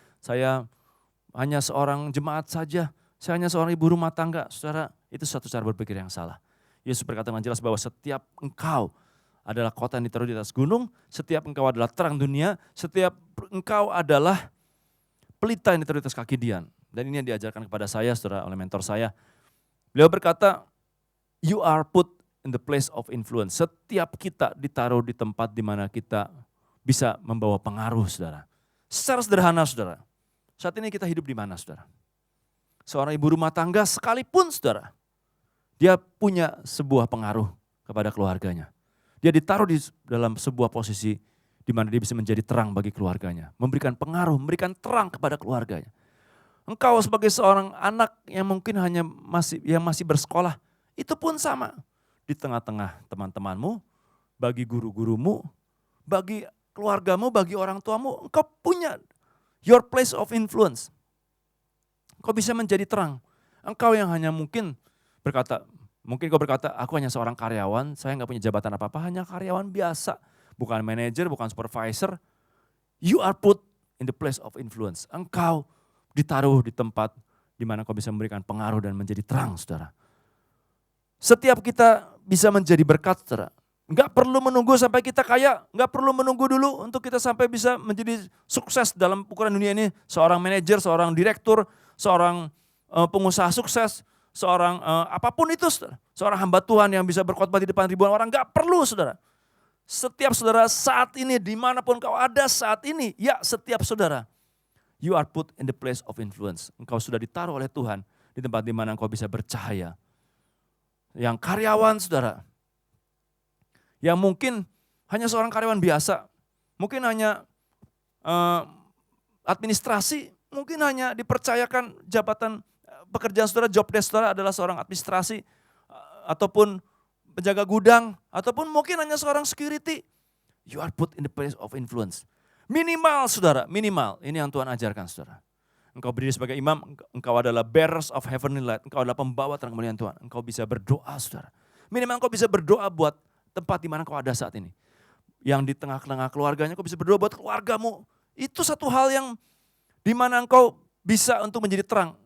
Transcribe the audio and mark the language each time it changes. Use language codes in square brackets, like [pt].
[id] Saya hanya seorang jemaat saja. Saya hanya seorang ibu rumah tangga, saudara. Itu satu cara berpikir yang salah. Yesus berkata dengan jelas bahwa setiap engkau adalah kota yang ditaruh di atas gunung, setiap engkau adalah terang dunia, setiap engkau adalah pelita yang ditaruh di atas kaki Dian. Dan ini yang diajarkan kepada saya, saudara, oleh mentor saya. [en] Beliau berkata, you are put in the place of influence. [id] Setiap kita ditaruh di tempat di mana kita bisa membawa pengaruh, saudara. Secara sederhana, saudara. Saat ini kita hidup di mana, saudara? Seorang ibu rumah tangga sekalipun, saudara, dia punya sebuah pengaruh kepada keluarganya. Dia ditaruh di dalam sebuah posisi di mana dia bisa menjadi terang bagi keluarganya. Memberikan pengaruh, memberikan terang kepada keluarganya. Engkau sebagai seorang anak yang mungkin hanya masih bersekolah, itu pun sama. Di tengah-tengah teman-temanmu, bagi guru-gurumu, bagi keluargamu, bagi orang tuamu, engkau punya [en] your place of influence. [id] Engkau bisa menjadi terang. Engkau yang hanya mungkin kau berkata, aku hanya seorang karyawan, saya nggak punya jabatan apa-apa, hanya karyawan biasa. Bukan manajer, bukan supervisor. [en] You are put in the place of influence. [id] Engkau ditaruh di tempat di mana kau bisa memberikan pengaruh dan menjadi terang, saudara. Setiap kita bisa menjadi berkat, saudara. Enggak perlu menunggu sampai kita kaya, enggak perlu menunggu dulu untuk kita sampai bisa menjadi sukses dalam ukuran dunia ini. Seorang manajer, seorang direktur, seorang pengusaha sukses, seorang apapun itu, saudara. Seorang hamba Tuhan yang bisa berkhotbah di depan ribuan orang, enggak perlu, saudara. Setiap saudara saat ini, dimanapun kau ada saat ini, ya setiap saudara, [en] you are put in the place of influence. [id] Engkau sudah ditaruh oleh Tuhan di tempat di mana engkau bisa bercahaya. Yang karyawan, saudara, yang mungkin hanya seorang karyawan biasa, mungkin hanya administrasi, mungkin hanya dipercayakan jabatan pekerjaan saudara, job desk saudara adalah seorang administrasi, ataupun penjaga gudang, ataupun mungkin hanya seorang security. [en] You are put in the place of influence. [id] Minimal saudara, minimal. Ini yang Tuhan ajarkan saudara. Engkau berdiri sebagai imam, engkau adalah [en] bearers of heavenly light. [id] Engkau adalah pembawa terang kemuliaan Tuhan. Engkau bisa berdoa saudara. Minimal engkau bisa berdoa buat tempat di mana kau ada saat ini. Yang di tengah-tengah keluarganya, kau bisa berdoa buat keluargamu. Itu satu hal yang di mana engkau bisa untuk menjadi terang.